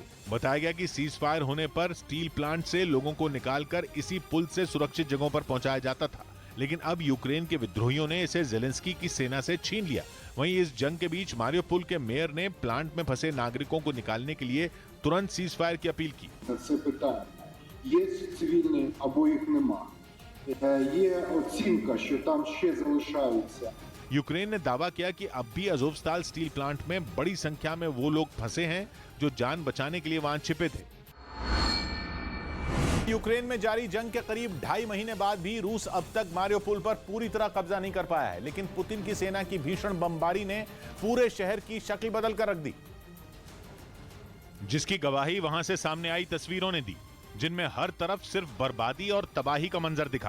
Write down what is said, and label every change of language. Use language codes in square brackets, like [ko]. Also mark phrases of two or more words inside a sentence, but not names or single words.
[hi] बताया गया कि सीज फायर होने पर स्टील प्लांट से लोगों को निकालकर इसी पुल से सुरक्षित जगहों पर पहुंचाया जाता था, लेकिन अब यूक्रेन के विद्रोहियों ने इसे ज़ेलेंस्की की सेना से छीन लिया। वहीं इस जंग के बीच मारियोपोल के मेयर ने प्लांट में फंसे नागरिकों को निकालने के लिए तुरंत सीज फायर की अपील की। [uk] Це питання. Є цивільні або їх нема. Є оцінка, що там ще залишаються [hi] यूक्रेन ने दावा किया कि अब भी अज़ोवस्ताल स्टील प्लांट में बड़ी संख्या में वो लोग फंसे हैं जो जान बचाने के लिए वहां छिपे थे। यूक्रेन में जारी जंग के करीब 2.5 महीने बाद भी रूस अब तक मारियोपोल पर पूरी तरह कब्जा नहीं कर पाया है, लेकिन पुतिन की सेना की भीषण बमबारी ने पूरे शहर की शक्ल बदल कर रख दी, जिसकी गवाही वहां से सामने आई तस्वीरों ने दी, जिनमें हर तरफ सिर्फ बर्बादी और तबाही का मंजर दिखा।